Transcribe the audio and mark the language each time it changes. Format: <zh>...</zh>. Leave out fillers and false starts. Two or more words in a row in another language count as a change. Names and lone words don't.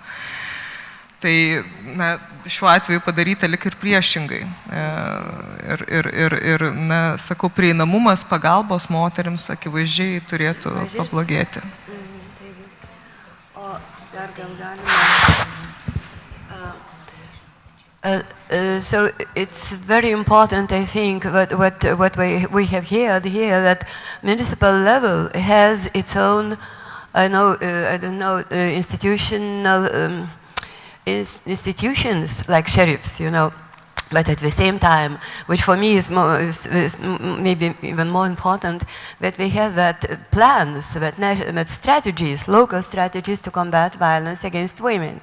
<lt>Tai, na, šiuo atveju padaryta lik ir priešingai. Ir, na, sakau, prieinamumas pagalbos moterims akivaizdžiai turėtų pablogėti. O dar gal galima.</lt> <en>So it's very important, I think, what we have heard here, that municipal level has its own, I don't know, institutions like sheriffs, but at the same time, which for me is maybe even more important, that we have that plans, that strategies, local strategies to combat violence against women.</en>